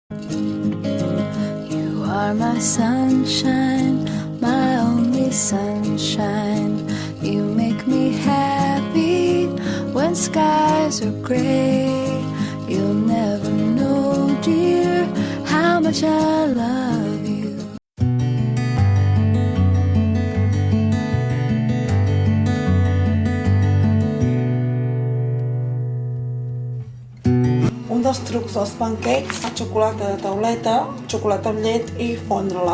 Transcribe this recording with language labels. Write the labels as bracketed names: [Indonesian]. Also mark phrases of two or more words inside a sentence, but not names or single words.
[English] You are my sunshine, my only sunshine. You make me happy when skies are gray. You'll never know, dear, how much I love you. [Catalan] Un dels trucs dels pancakes, xocolata de tauleta, xocolata amb llet i fondre-la.